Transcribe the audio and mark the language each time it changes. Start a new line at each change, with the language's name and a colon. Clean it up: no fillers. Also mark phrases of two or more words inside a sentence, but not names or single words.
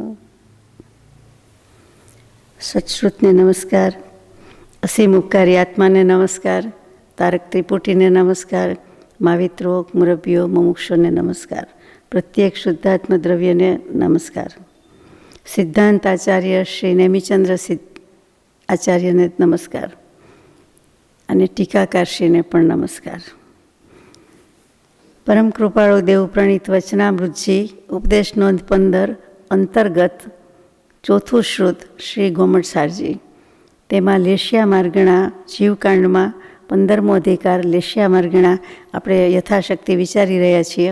Gujarati: સચ્છ્રુતને નમસ્કાર, અસીમ ઉપકારી આત્માને નમસ્કાર, તારક ત્રિપુટીને નમસ્કાર, માવિત્રો મુરબ્બીઓ મુમુક્ષુઓને નમસ્કાર, પ્રત્યેક શુદ્ધાત્મ દ્રવ્યને નમસ્કાર, સિદ્ધાંત આચાર્ય શ્રી નેમિચંદ્ર આચાર્યને નમસ્કાર અને ટીકાકારશ્રીને પણ નમસ્કાર. પરમ કૃપાળુ દેવપ્રણીત વચનામૃતજી ઉપદેશ નોંધ 15 અંતર્ગત ચોથું શ્રુત શ્રી ગોમટસારજી, તેમાં લેશિયા માર્ગણા જીવકાંડમાં 15મો અધિકાર લેશિયા માર્ગણા આપણે યથાશક્તિ વિચારી રહ્યા છીએ.